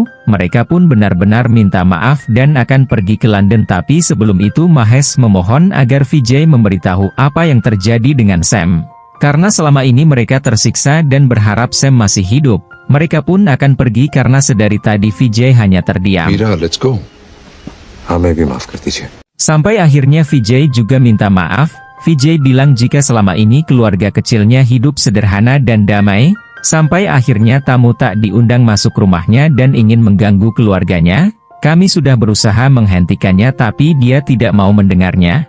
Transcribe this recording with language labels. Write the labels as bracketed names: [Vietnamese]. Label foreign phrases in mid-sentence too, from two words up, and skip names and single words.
[Indonesian] Mereka pun benar-benar minta maaf dan akan pergi ke London, tapi sebelum itu Mahesh memohon agar Vijay memberitahu apa yang terjadi dengan Sam. Karena selama ini mereka tersiksa dan berharap Sam masih hidup. Mereka pun akan pergi karena sedari tadi Vijay hanya terdiam. [Hindi] मीरा [English] Let's go [Hindi] हमें भी माफ कर दीजिए [Indonesian] Sampai akhirnya Vijay juga minta maaf. Vijay bilang jika selama ini keluarga kecilnya hidup sederhana dan damai, sampai akhirnya tamu tak diundang masuk rumahnya dan ingin mengganggu keluarganya. Kami sudah berusaha menghentikannya tapi dia tidak mau mendengarnya.